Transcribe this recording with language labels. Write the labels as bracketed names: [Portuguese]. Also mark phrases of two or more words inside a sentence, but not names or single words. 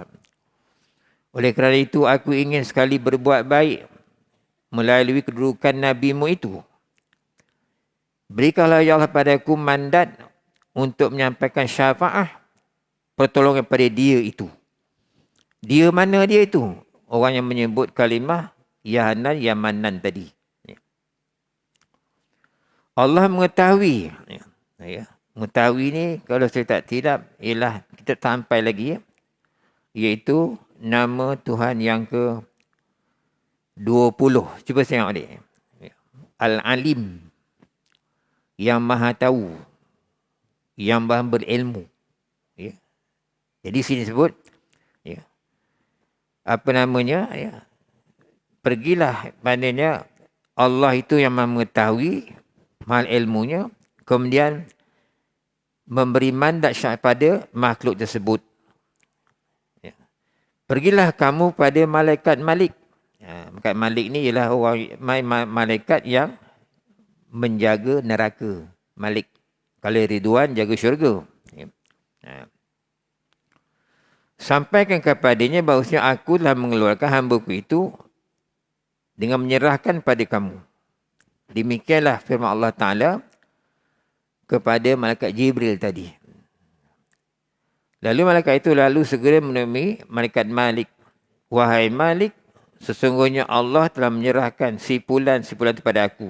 [Malay] Oleh kerana itu, aku ingin sekali berbuat baik melalui kedudukan Nabi-Mu itu. Berikanlah ya Allah padaku mandat untuk menyampaikan syafaat pertolongan pada dia itu. Dia mana dia itu? Orang yang menyebut kalimah Ya Hanan, Ya Manan tadi. Allah mengetahui. Mengetahui ni kalau saya tak silap ialah kita sampai lagi ya. Iaitu nama Tuhan yang ke 20. Cuba saya tengok dia. Al-Alim. Yang maha tahu. Yang maha berilmu. Ya. Jadi sini sebut. Ya. Apa namanya? Ya. Pergilah. Maknanya Allah itu yang maha mengetahui. Maha ilmunya. Kemudian memberi mandat syarat pada makhluk tersebut. Ya. Pergilah kamu pada malaikat Malik. Malaikat Malik ni ialah orang malaikat yang menjaga neraka. Malik. Kalau Ridwan jaga syurga. Sampaikan kepadanya bahawasanya aku telah mengeluarkan hamba-Ku itu dengan menyerahkan pada kamu. Demikianlah firman Allah Ta'ala kepada malaikat Jibril tadi. Lalu malaikat itu segera menemui malaikat Malik. Wahai Malik, sesungguhnya Allah telah menyerahkan sipulan-sipulan kepada aku.